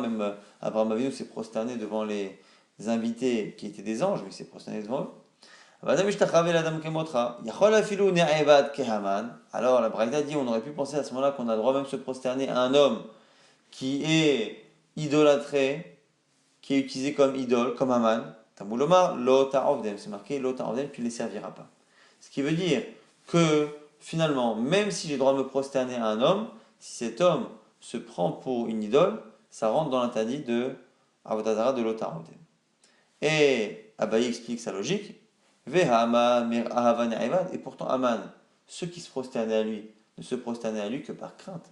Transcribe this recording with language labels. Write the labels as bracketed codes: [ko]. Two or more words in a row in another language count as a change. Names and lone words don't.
[fr] Même Abraham Avinu s'est prosterné devant les invités qui étaient des anges, mais il s'est prosterné devant eux. Alors la Braïda dit on aurait pu penser à ce moment-là qu'on a le droit même de se prosterner à un homme qui est idolâtré, qui est utilisé comme idole, comme Aman. [he] תלמוד לומר, לא תעבדם, [fr] c'est marqué [he] לא תעבדם, [fr] tu ne les serviras pas. Ce qui veut dire que finalement, même si j'ai le droit de me prosterner à un homme, si cet homme se prend pour une idole, ça rentre dans l'interdit de Avodazara de [he] לא תעבדם. [fr] Et Abaye explique sa logique. Et pourtant Aman, ceux qui se prosternaient à lui, ne se prosternaient à lui que par crainte.